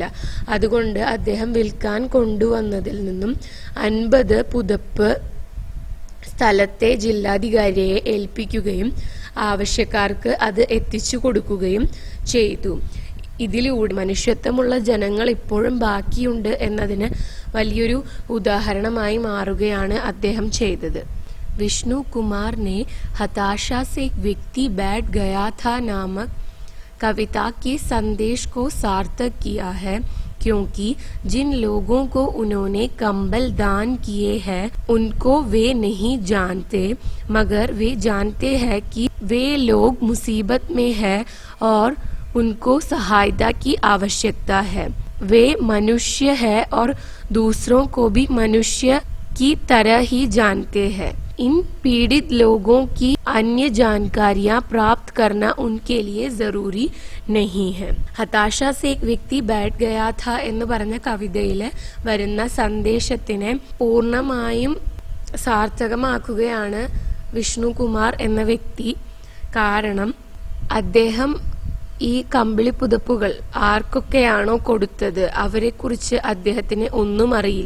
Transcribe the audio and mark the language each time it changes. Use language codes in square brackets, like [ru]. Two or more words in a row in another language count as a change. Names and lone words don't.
[ml] അതുകൊണ്ട് അദ്ദേഹം വിൽക്കാൻ കൊണ്ടുവന്നതിൽ നിന്നും 50 പുതപ്പ് സ്ഥലത്തെ ജില്ലാധികാരിയെ ഏൽപ്പിക്കുകയും ആവശ്യക്കാർക്ക് അത് എത്തിച്ചു കൊടുക്കുകയും ചെയ്തു. ഇതിലൂടെ മനുഷ്യത്വമുള്ള ജനങ്ങൾ ഇപ്പോഴും ബാക്കിയുണ്ട് എന്നതിന് വലിയൊരു ഉദാഹരണമായി മാറുകയാണ് അദ്ദേഹം ചെയ്തത്. [hi] विष्णु कुमार ने हताशा से एक व्यक्ति बैठ गया था नामक कविता के संदेश को सार्थक किया है, क्योंकि जिन लोगों को उन्होंने कंबल दान किए हैं उनको वे नहीं जानते, मगर वे जानते हैं कि वे लोग मुसीबत में हैं और उनको सहायता की आवश्यकता है. वे मनुष्य है और दूसरों को भी मनुष्य की तरह ही जानते हैं. इन पीड़ित लोगों की अन्य जानकारियां प्राप्त करना उनके लिए जरूरी नहीं है. [ml] ഹതാശ സെ एक വ്യക്തി बैठ गया था എന്ന് പറഞ്ഞ കവിതയിൽ വരുന്ന സന്ദേശത്തിനെ പൂർണ്ണമായും സാർത്ഥകമാക്കുകയാണ് വിഷ്ണു കുമാർ എന്ന വ്യക്തി. കാരണം അദ്ദേഹം ഈ കമ്പിളി പുതപ്പുകൾ ആർക്കൊക്കെയാണോ കൊടുത്തത് അവരെക്കുറിച്ച് അദ്ദേഹത്തിന് ഒന്നും അറിയില്ല.